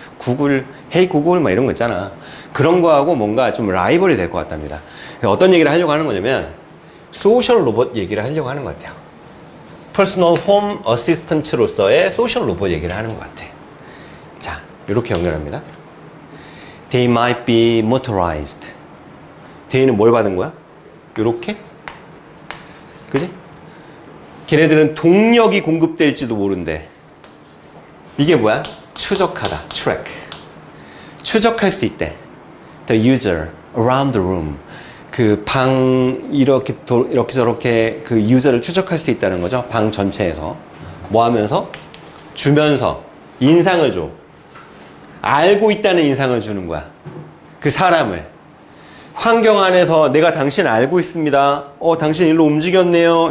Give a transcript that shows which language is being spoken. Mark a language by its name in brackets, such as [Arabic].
[Korean] 구글, 헤이 구글 이런 거 있잖아. 그런 거하고 뭔가 좀 라이벌이 될 것 같답니다. 어떤 얘기를 하려고 하는 거냐면 소셜 로봇 얘기를 하려고 하는 것 같아요. 퍼스널 홈 어시스턴트로서의 소셜 로봇 얘기를 하는 것 같아. 자, 이렇게 연결합니다. [English] They might be motorized. [Korean] 대인은 뭘 받은 거야? 요렇게? 그지? 걔네들은 동력이 공급될지도 모른대. 이게 뭐야? 추적하다. track. 추적할 수 있대. [English] The user around the room. [Korean] 그 방 이렇게 저렇게 그 유저를 추적할 수 있다는 거죠. 방 전체에서. 뭐 하면서? 주면서 인상을 줘. 알고 있다는 인상을 주는 거야. 그 사람을. 환경 안에서 내가 당신 알고 있습니다. 당신 일로 움직였네요.